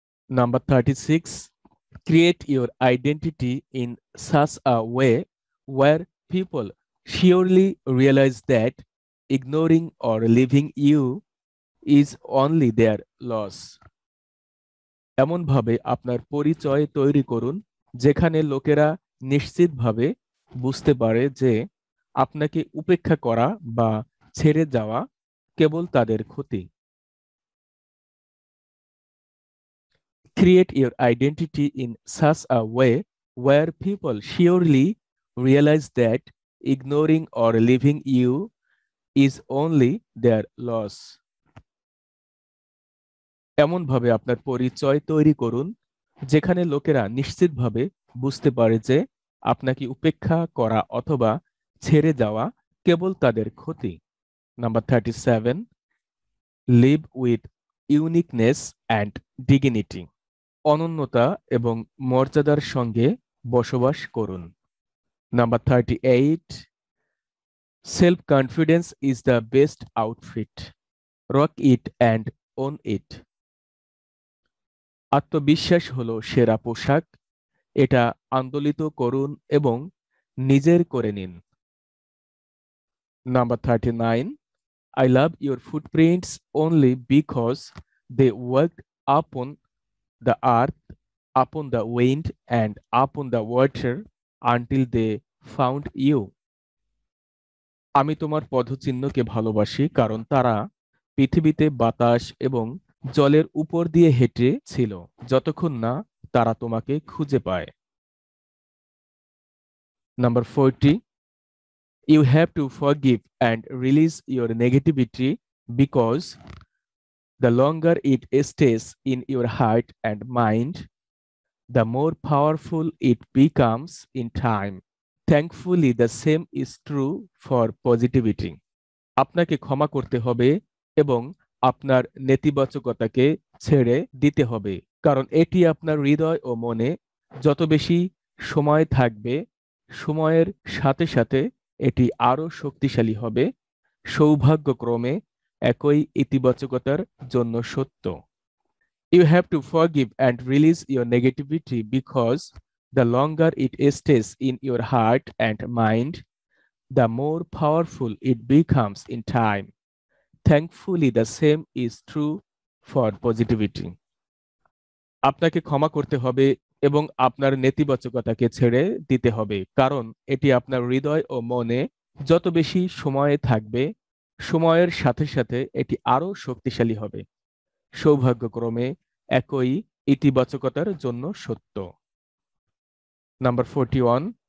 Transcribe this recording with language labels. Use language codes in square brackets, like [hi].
[en] Number 36, create your identity in such a way where people surely realize that ignoring or leaving you is only their loss. [bn] এমনভাবে আপনার পরিচয় তৈরি করুন যেখানে লোকেরা নিশ্চিতভাবে বুঝতে পারে যে আপনাকে উপেক্ষা করা বা ছেড়ে যাওয়া কেবল তাদের ক্ষতি। [en] Create your identity in such a way where people surely realize that ignoring or leaving you is only their loss. [bn] এমনভাবে আপনার পরিচয় তৈরি করুন যেখানে লোকেরা নিশ্চিতভাবে বুঝতে পারে যে আপনাকে উপেক্ষা করা অথবা ছেড়ে যাওয়া কেবল তাদের ক্ষতি। [en] Number 37, live with uniqueness and dignity. [bn] অনন্যতা এবং মর্যাদার সঙ্গে বসবাস করুন। [en] Number 38, self-confidence is the best outfit. Rock it and own it. [bn] আত্মবিশ্বাস হলো সেরা পোশাক, এটা আন্দোলিত করুন এবং নিজের করে নিন। [en] Number 39, I love your footprints only because they worked upon the earth, upon the wind, and upon the water until they found you. [bn] আমি তোমার পদচিহ্নকে ভালোবাসি কারণ তারা পৃথিবীতে বাতাস এবং জলের উপর দিয়ে হেঁটে ছিল যতক্ষণ না তারা তোমাকে খুঁজে পায়। [en] Number 40, you have to forgive and release your negativity because the longer it stays in your heart and mind, the more powerful it becomes in time. Thankfully, the same is true for positivity. [bn] আপনাকে ক্ষমা করতে হবে এবং আপনার নেতিবাচকতাকে ছেড়ে দিতে হবে কারণ এটি আপনার হৃদয় ও মনে যত বেশি সময় থাকবে সময়ের সাথে সাথে এটি আরো শক্তিশালী হবে। সৌভাগ্যক্রমে একই ইতিবাচকতার জন্য সত্য। [en] You have to forgive and release your negativity because the longer it stays in your heart and mind, the more powerful it becomes in time. Thankfully, the same is true for positivity. [bn] আপনাকে ক্ষমা করতে হবে এবং আপনার নেতিবাচকতাকে ছেড়ে দিতে হবে কারণ এটি আপনার হৃদয় ও মনে যত বেশি সময়ে থাকবে সময়ের সাথে সাথে এটি আরো শক্তিশালী হবে। সৌভাগ্যক্রমে একই ইতিবাচকতার জন্য সত্য। Number 41,